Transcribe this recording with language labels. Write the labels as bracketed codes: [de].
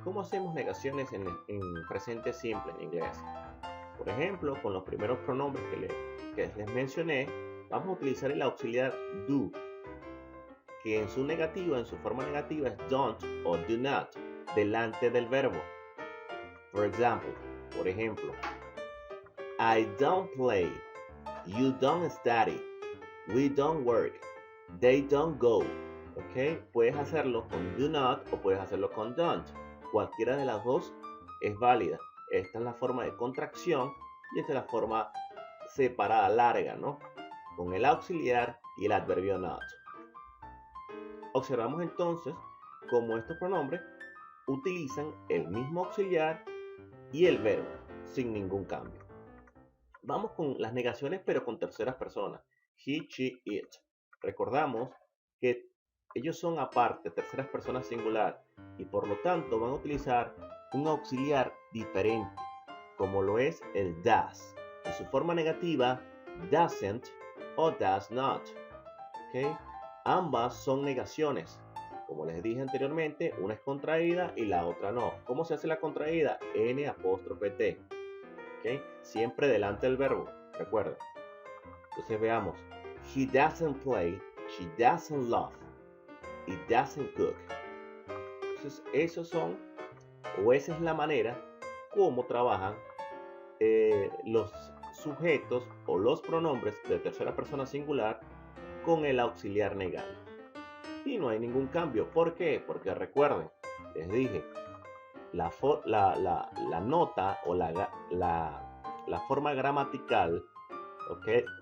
[es] ¿Cómo hacemos negaciones en presente simple en inglés? Por ejemplo, con los primeros pronombres que les mencioné, vamos a utilizar el auxiliar do, que en su negativa, en su forma negativa, es don't o do not, delante del verbo. Por ejemplo, [en] I don't play, you don't study, we don't work, they don't go. [es] ¿Ok? Puedes hacerlo con do not o puedes hacerlo con don't. Cualquiera de las dos es válida. Esta es la forma de contracción y esta es la forma separada larga, ¿no? Con el auxiliar y el adverbio not. Observamos entonces cómo estos pronombres utilizan el mismo auxiliar y el verbo sin ningún cambio. Vamos con las negaciones pero con terceras personas. He, she, it. Recordamos que ellos son aparte, terceras personas singular, y por lo tanto van a utilizar un auxiliar diferente, como lo es el does. En su forma negativa, doesn't o does not. ¿Okay? Ambas son negaciones. Como les dije anteriormente, una es contraída y la otra no. ¿Cómo se hace la contraída? N''T. ¿Okay? Siempre delante del verbo, recuerden. Entonces veamos. [en] He doesn't play, she doesn't laugh, it doesn't cook. [es] Entonces esos son, o esa es la manera como trabajan los sujetos o los pronombres de tercera persona singular con el auxiliar negado. Y no hay ningún cambio. ¿Por qué? Porque recuerden, les dije, la nota o la forma gramatical, ¿okay?